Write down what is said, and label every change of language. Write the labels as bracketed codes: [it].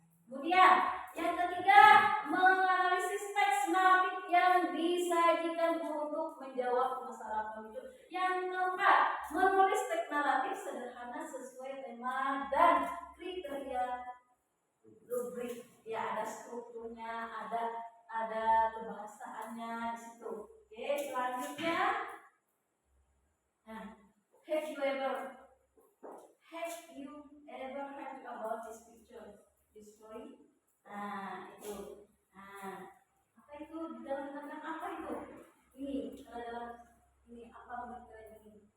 [id] Kemudian yang ketiga, menganalisis teks naratif yang disajikan untuk menjawab masalah pemicu. Yang keempat, menulis teks naratif sederhana sesuai tema dan kriteria rubrik. Ya, ada strukturnya, ada kebahasaannya di situ. Oke, selanjutnya, [en] have you ever heard about this picture, this story? [id] Itu. Apa itu di dalam tentang apa itu? Ini dalam ini apa bentuknya ini?